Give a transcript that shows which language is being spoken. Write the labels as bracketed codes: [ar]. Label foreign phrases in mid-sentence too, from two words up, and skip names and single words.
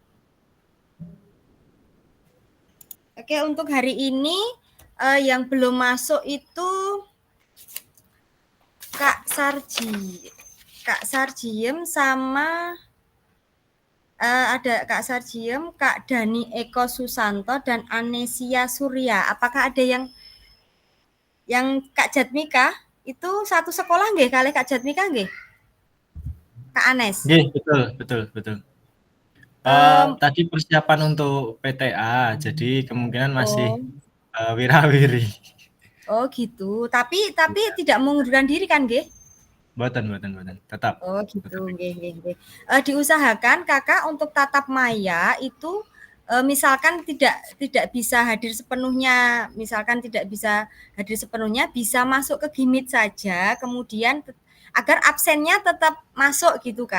[id] Oke, untuk hari ini yang belum masuk itu Kak Sarjiem sama ada Kak Sarjiem, Kak Dani Eko Susanto, dan Anesia Surya. Apakah ada yang Kak Jatmika itu satu sekolah nggih kali Kak Jatmika nggih? Kak Anes. Nggih, betul. Tadi persiapan untuk PTA, jadi kemungkinan masih wirawiri. Oh gitu. Tapi tidak mengundurkan diri kan nggih? Boten, tetap. Oh gitu, nggih. Diusahakan Kakak untuk tatap maya itu misalkan tidak bisa hadir sepenuhnya, bisa masuk ke Gimit saja, kemudian agar absennya tetap masuk gitu Kak.